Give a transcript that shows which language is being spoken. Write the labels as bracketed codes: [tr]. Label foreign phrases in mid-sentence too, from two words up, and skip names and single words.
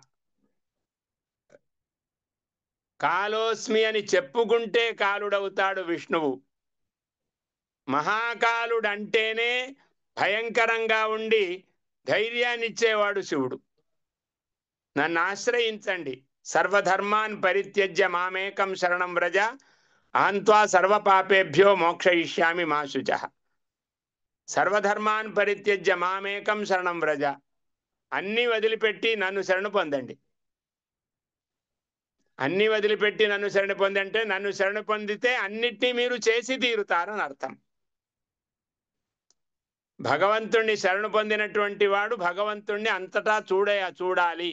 [te] కాలోస్మి అని చెప్పుకుంటే కాలుడవుతాడు విష్ణువు. మహాకాలుడంటేనే భయంకరంగా ఉండి ధైర్యాన్ని ఇచ్చేవాడు శివుడు. నన్ను ఆశ్రయించండి, [sa] సర్వధర్మాన్ పరిత్యజ్య మామేకం శరణం వ్రజ, అహంత్వా సర్వపాపేభ్యో మోక్షయిష్యామి మా శుచః. సర్వధర్మాన్ పరిత్యజ్య మామేకం శరణం వ్రజ. [te] అన్ని వదిలిపెట్టి నన్ను శరణు పొందండి. అన్ని వదిలిపెట్టి నన్ను శరణు పొందంటే నన్ను శరణు పొందితే అన్నిటినీ మీరు చేసి తీరుతారని అర్థం. భగవంతుణ్ణి శరణు పొందినటువంటి వాడు భగవంతుణ్ణి అంతటా చూడాలి.